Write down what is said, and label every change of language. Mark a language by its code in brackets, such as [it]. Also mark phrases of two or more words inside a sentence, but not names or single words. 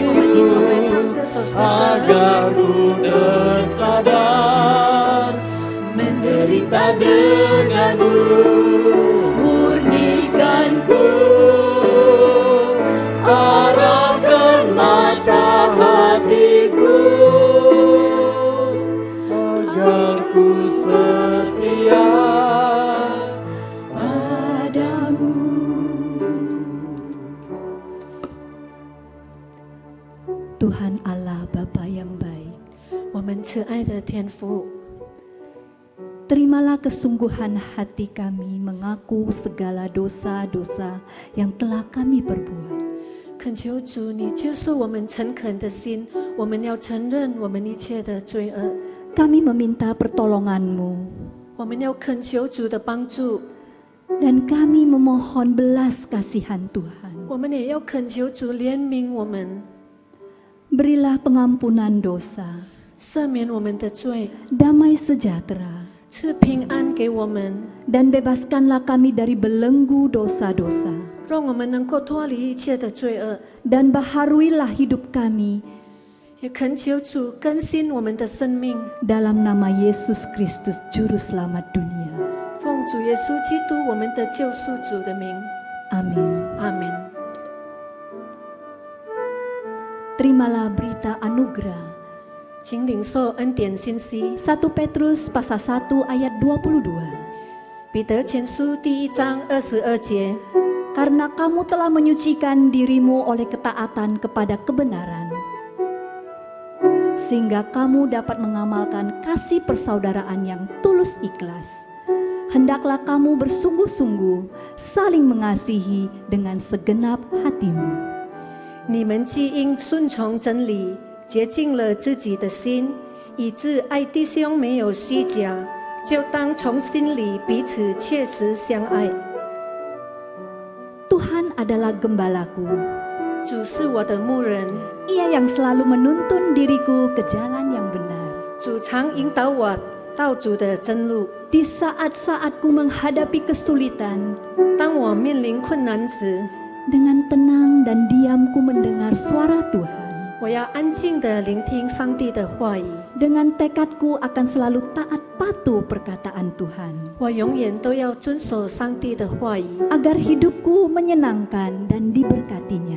[id] agar ku tersadar menderita denganmu, murnikanku, arahkan mata hatiku, agar ku setia padamu. Tuhan Allah Bapa yang baik, [zh] 我们慈爱的天父， [id] terimalah kesungguhan hati kami mengaku segala dosa-dosa yang telah kami perbuat. [zh] 恳求主，你接受我们诚恳的心，我们要承认我们一切的罪恶， [id] Kami meminta pertolongan-Mu [zh] 我们要恳求主的帮助， [id] dan kami memohon belas kasihan Tuhan. [zh] 我们也要恳求主怜悯我们， [id] Berilah pengampunan dosa, [zh] 赦免我们的罪， [id] damai sejahtera, [zh] 赐平安给我们， [id] dan bebaskanlah kami dari belenggu dosa-dosa, [zh] 让我们能够脱离一切的罪恶， [id] dan baharuilah hidup kami [zh] 也恳求主更新我们的生命。 [id] dalam nama Yesus Kristus Juru Selamat dunia. [zh] 奉主耶稣基督我们的救赎主的名， [id] Amin. [zh] 阿门。 [id] Terimalah berita anugerah. [zh] 请领受恩典信息， [id] 1 Petrus pasal 1 ayat 22. [zh] 彼得前书第1章22节。 [id] Karena kamu telah menyucikan dirimu oleh ketaatan kepada kebenaran, sehingga kamu dapat mengamalkan kasih persaudaraan yang tulus ikhlas. Hendaklah kamu bersungguh-sungguh saling mengasihi dengan segenap hatimu. [zh] 你们既因顺从真理，洁净了自己的心，以致爱弟兄没有虚假，就当从心里彼此切实相爱。 [id] Tuhan adalah gembalaku, [zh] 主是我的牧人， [id] Ia yang selalu menuntun diriku ke jalan yang benar. [zh] 主常引导我到主的真路。 [id] Di saat-saatku menghadapi kesulitan, [zh] 当我面临困难时， [id] dengan tenang dan diamku mendengar suara Tuhan. [zh] 我要安静地聆听上帝的话语。 [id] Dengan tekadku akan selalu taat patuh perkataan Tuhan, [zh] 我永远都要遵守上帝的话语， [id] agar hidupku menyenangkan dan diberkatinya.